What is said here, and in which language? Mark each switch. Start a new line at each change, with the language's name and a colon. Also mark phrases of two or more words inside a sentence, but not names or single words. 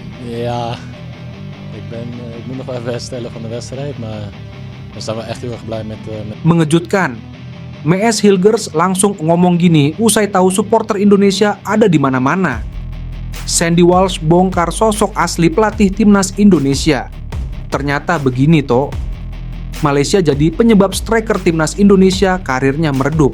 Dutch: Ja, ik moet nog wel even herstellen van de wedstrijd, maar we zijn wel echt heel erg blij met
Indonesian: Mengejutkan, MS Hilgers langsung ngomong gini usai tahu supporter Indonesia ada di mana-mana. Sandy Walsh bongkar sosok asli pelatih timnas Indonesia. Ternyata begini toh. Malaysia jadi penyebab striker timnas Indonesia karirnya meredup.